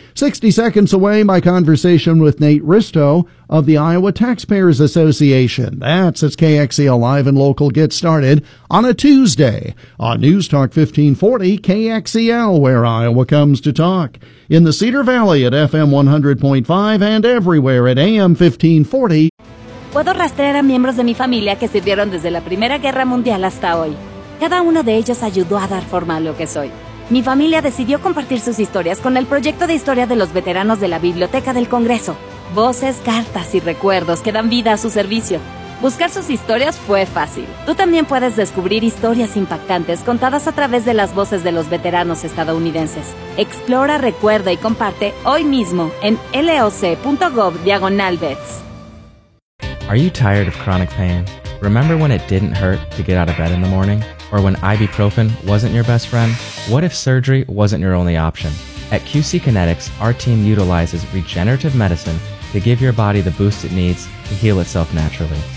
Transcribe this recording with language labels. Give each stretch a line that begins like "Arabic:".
English: 60 seconds away, my conversation with Nate Risto of the Iowa Taxpayers Association. That's as KXEL Live and Local gets started on a Tuesday on News Talk 1540 KXEL, where Iowa comes to talk. In the Cedar Valley at FM 100.5 and everywhere at AM 1540.
Spanish: Puedo rastrear a miembros de mi familia que sirvieron desde la Primera Guerra Mundial hasta hoy. Cada uno de ellos ayudó a dar forma a lo que soy. Mi familia decidió compartir sus historias con el proyecto de historia de los veteranos de la Biblioteca del Congreso. Voces, cartas y recuerdos que dan vida a su servicio. Buscar sus historias fue fácil. Tú también puedes descubrir historias impactantes contadas a través de las voces de los veteranos estadounidenses. Explora, recuerda y comparte hoy mismo en loc.gov/vets.
English: Are you tired of chronic pain? Remember when it didn't hurt to get out of bed in the morning? Or when ibuprofen wasn't your best friend? What if surgery wasn't your only option? At QC Kinetics, our team utilizes regenerative medicine to give your body the boost it needs to heal itself naturally.